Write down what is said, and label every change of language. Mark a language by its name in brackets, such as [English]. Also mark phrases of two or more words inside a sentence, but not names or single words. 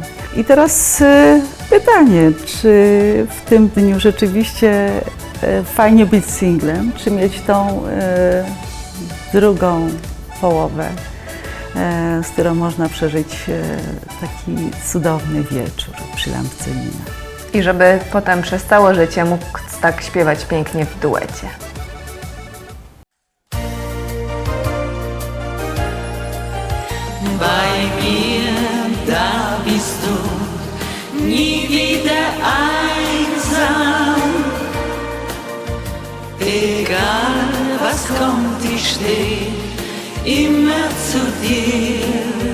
[Polish] I teraz pytanie, czy w tym dniu rzeczywiście fajnie być singlem, czy mieć tą drugą połowę, z którą można przeżyć taki cudowny wieczór przy lampce wina. I żeby potem przez całe życie mógł tak śpiewać pięknie w duecie. [German] Bei mir, da bist du nie wieder einsam. Egal was kommt, ich steh immer zu dir.